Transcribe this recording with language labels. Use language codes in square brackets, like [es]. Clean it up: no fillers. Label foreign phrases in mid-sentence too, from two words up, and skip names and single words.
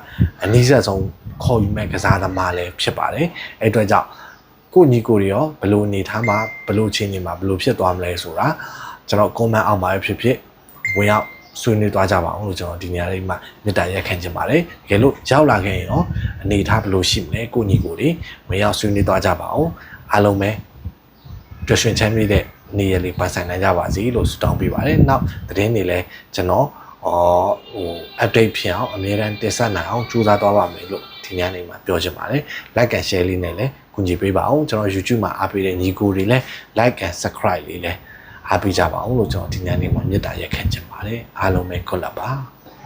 [my] အနည်းဆက်ဆုံးခေါ်ယူမဲ့ကစားသမားလည်းဖြစ်ပါတယ်အဲ့အတွက်ကြောင့်ကိုညီကိုတွေရောဘယ်လိုနေထားမှာဘယ်လိုချင်းနေမှာဘယ်လိုဖြစ်သွားမလဲဆိုတာကျွန်တော် comment အောက်မှာဖြစ်ဝင်ရောက်ဆွေးနွေးသွားကြပါအောင်လို့ကျွန်တော်ဒီနေရာလေးမှာမေတ္တာရက်ခံချင်ပါတယ်တကယ်လို့ရောက်လာခဲ့ရင်ရောအနေထားဘယ်လိုရှိမလဲကိုညီကိုတွေဝင်ရောက်ဆွေးနွေးသွားကြပါအောင်အားလုံးပဲပျော်ရွှင်ချမ်းမြေ့တဲ့နေ့ရက်လေးပတ်ဆိုင်နိုင်ကြပါစေလို့ဆုတောင်းပေးပါတယ်နောက်သတင်းတွေလည်းကျွန်တော် update ဖြစ်အောင်အမြဲတမ်းတင်ဆက်နိုင်အောင်ကြိုးစားသွားပါမယ်လို့ဒီညနေမှာပြောချင်ပါတယ် [en] like and share [my] လေးနဲ့လည်းကူညီပေးပါအောင်ကျွန်တော် YouTube မှာအားပေးတဲ့ညီကိုတွေလည်း [en] like and subscribe [my] လေးလည်းအားပေးကြပါအောင်လို့ကျွန်တော်ဒီညနေမှာမေတ္တာရက်ခံချင်ပါတယ်အားလုံးပဲ [en] good luck [my] ပါ